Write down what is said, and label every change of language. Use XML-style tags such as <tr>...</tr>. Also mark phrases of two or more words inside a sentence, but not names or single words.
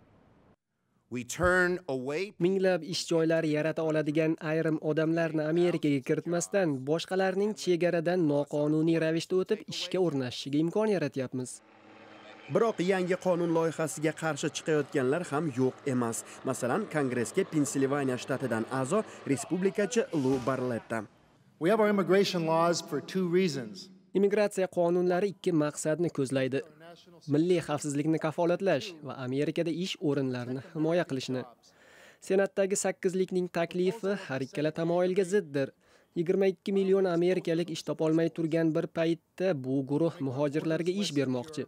<uz>Minglab ish joylari yarata oladigan ayrim odamlarni Amerikaga kiritmasdan, boshqalarning chegaradan noqonuniy ravishda o'tib ishga o'rnashishiga imkon yaratyapmiz. Biroq yangi qonun loyihasiga qarshi chiqayotganlar ham yo'q emas. Masalan, Kongressga Pensilvaniya shtatidan a'zo respublikachi Lou Barletta.</uz> <en>We have our immigration laws for two reasons.</en> <uz>Immigratsiya qonunlari ikki maqsadni ko'zlaydi. Milliy xavfsizlikni kafolatlash va Amerikada ish o'rinlarini himoya qilishni. Senatdagi 8likning taklifi har ikkala tamoyilga ziddir. 22 million amerikalik ish topolmay turgan bir paytda bu guruh muhojirlarga ish bermoqchi.</uz>